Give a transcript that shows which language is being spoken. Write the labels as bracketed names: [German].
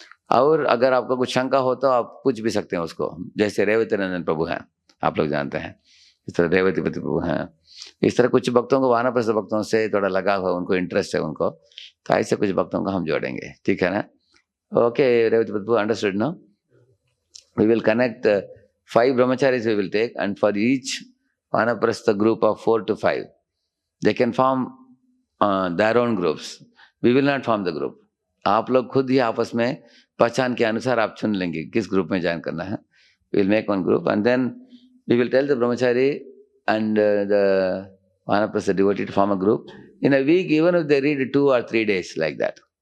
[Hindi] और अगर आपको कुछ शंका हो तो आप पूछ भी सकते हैं उसको, जैसे रेवती नंदन प्रभु हैं, आप लोग जानते हैं, इस तरह रेवतीपति प्रभु हैं, इस तरह कुछ भक्तों को वानप्रस्थ भक्तों से थोड़ा लगा हुआ, उनको इंटरेस्ट है उनको, तो ऐसे कुछ भक्तों को हम जोड़ेंगे, ठीक है ना? [English] Okay Revatipati Prabhu, understood no? We will connect 5 brahmacharis we will take, and for each vanaprastha group of 4 to 5 they can form their own groups. We will not form the group. [Hindi] आप लोग खुद ही आपस में पहचान के अनुसार आप चुन लेंगे किस ग्रुप में ज्वाइन करना है. [English] We will make one group and then we will tell the brahmachari and the vanaprastha devotee to form a group in a week, even if they read 2 or 3 days like that.